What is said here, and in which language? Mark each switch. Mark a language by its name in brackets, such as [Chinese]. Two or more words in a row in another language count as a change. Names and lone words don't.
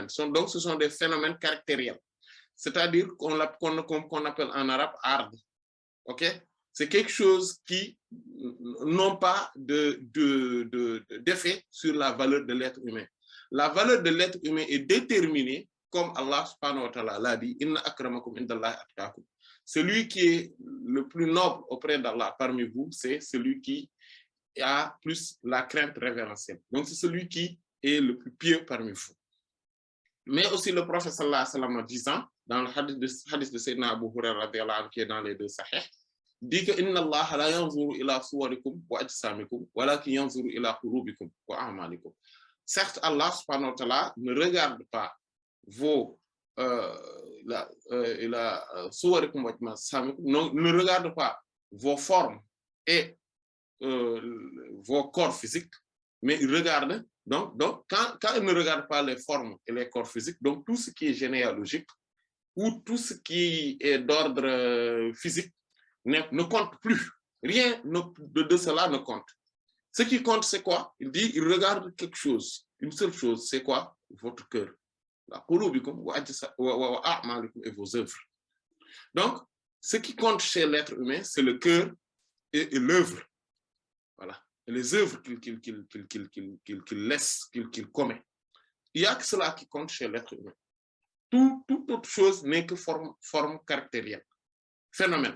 [French] Donc, ce sont des phénomènes caractériels. C'est-à-dire qu'on appelle en arabe ard. OK? C'est quelque chose qui n'ont pas d'effet sur la valeur de l'être humain. La valeur de l'être humain est déterminée, comme Allah [Arabic] سبحانه وتعالى [French] l'a dit, [Arabic] إن أكرمكم عند الله أتقاكم. [French] Celui qui est le plus noble auprès d'Allah parmi vous, c'est celui qui a plus la crainte révérentielle. Donc, c'est celui qui est le plus pieux parmi vous. Mais aussi le prophète [Arabic] صلى الله عليه وسلم [French] disant, dans le hadith de Sayyidina Abu Hurairah qui est dans les deux sahih, dit que [Arabic] إن الله لا ينظر إلى صوركم وأجسامكم ولكن ينظر إلى قلوبكم وأعمالكم. [French] Certes, Allah [Arabic] سبحانه وتعالى [French] ne regarde pas vos [Arabic] صوركم وأجسامكم, [French] ne regarde pas vos formes et vos corps physiques, mais il regarde, donc quand il ne regarde pas les formes et les corps physiques, donc tout ce qui est généalogique ou tout ce qui est d'ordre physique ne compte plus. Rien de cela ne compte. Ce qui compte, c'est quoi? Il dit, il regarde quelque chose, une seule chose, c'est quoi? Votre cœur. La [Arabic] قلوبكم وأعمالكم [French] et vos œuvres. Donc, ce qui compte chez l'être humain, c'est le cœur et l'œuvre. Voilà. Et les œuvres qu'il laisse, qu'il commet. Il n'y a que cela qui compte chez l'être humain. Toute autre chose n'est que forme caractérielle, phénomène.